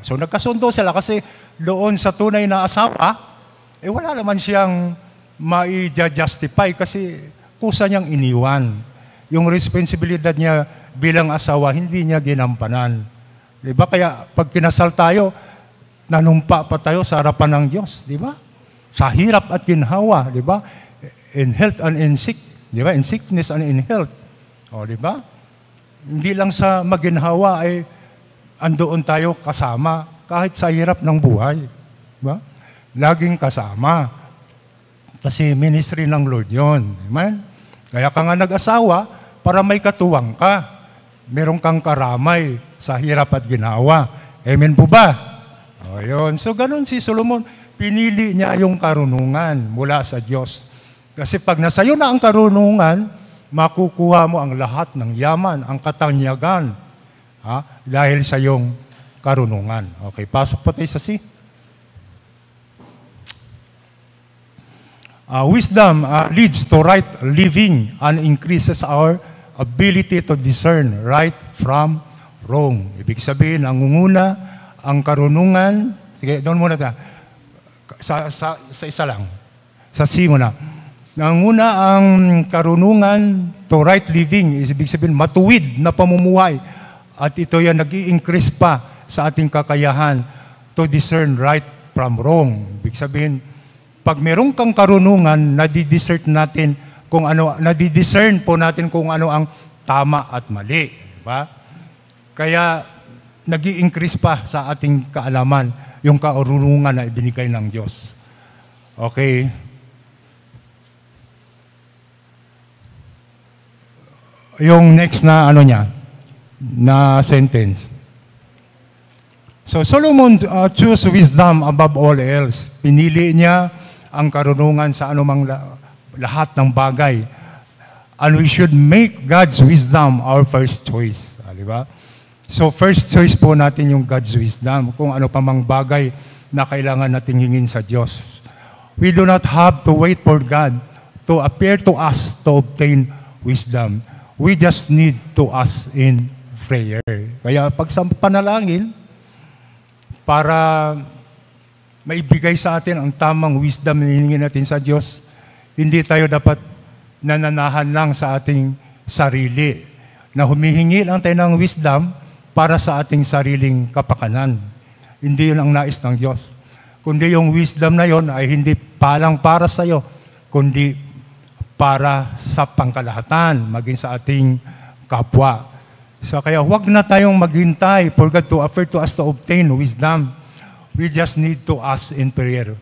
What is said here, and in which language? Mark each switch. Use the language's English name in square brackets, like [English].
[Filipino] So nagkasundo sila kasi doon sa tunay na asawa, wala naman siyang mai-justify kasi kusa niyang iniwan. Yung responsibilidad niya bilang asawa, hindi niya ginampanan. Diba? Kaya pag kinasal tayo, nanumpa pa tayo sa harapan ng Diyos. Diba? Sa hirap at ginhawa, di ba? [English] In health and in sick, [Filipino] di ba? [English] In sickness and in health. [Filipino] Di ba? Hindi lang sa maginhawa ay andoon tayo kasama kahit sa hirap ng buhay. Di ba? Laging kasama. Kasi ministry ng Lord yun. Amen? Kaya ka nga nag-asawa para may katuwang ka. Meron kang karamay sa hirap at ginhawa. Amen po ba? Yun. So ganun si Solomon. Pinili niya yung karunungan mula sa Diyos. Kasi pag nasa iyo na ang karunungan, makukuha mo ang lahat ng yaman, ang katanyagan. Dahil sa iyong karunungan. Okay, pasok po tayo sa C. [English] Wisdom leads to right living and increases our ability to discern right from wrong. [Filipino] Ibig sabihin, nangunguna ang karunungan. Sige, doon muna tayo. Sa isa lang. Sa C muna. Nangunguna ang karunungan [English] to right living. [Filipino] Ibig sabihin, matuwid na pamumuhay. At ito yan, nag-i-increase pa sa ating kakayahan [English] to discern right from wrong. [Filipino] Ibig sabihin, pag meron kang karunungan, nadidiscern natin kung ano, nadidiscern po natin kung ano ang tama at mali. Diba? Kaya, nag-i-increase pa sa ating kaalaman yung karunungan na ibinigay ng Diyos. Okay. Yung next na ano niya, na sentence. [English] So Solomon chose wisdom above all else. [Filipino] Pinili niya ang karunungan sa anumang lahat ng bagay. [English] And we should make God's wisdom our first choice. [Filipino] Di ba? So first choice po natin yung God's wisdom, kung ano pa mang bagay na kailangan nating hingin sa Diyos. [English] We do not have to wait for God to appear to us to obtain wisdom. We just need to ask in prayer. [Filipino] Kaya pag sa panalangin, para maibigay sa atin ang tamang wisdom na hiningin natin sa Diyos, hindi tayo dapat nananahan lang sa ating sarili, na humihingi lang tayo ng wisdom para sa ating sariling kapakanan. Hindi yun ang nais ng Diyos. Kundi yung wisdom na yon ay hindi palang para sa iyo, kundi para sa pangkalahatan, maging sa ating kapwa. So kaya huwag na tayong maghintay [English] for God to offer to us to obtain wisdom. We just need to ask in prayer.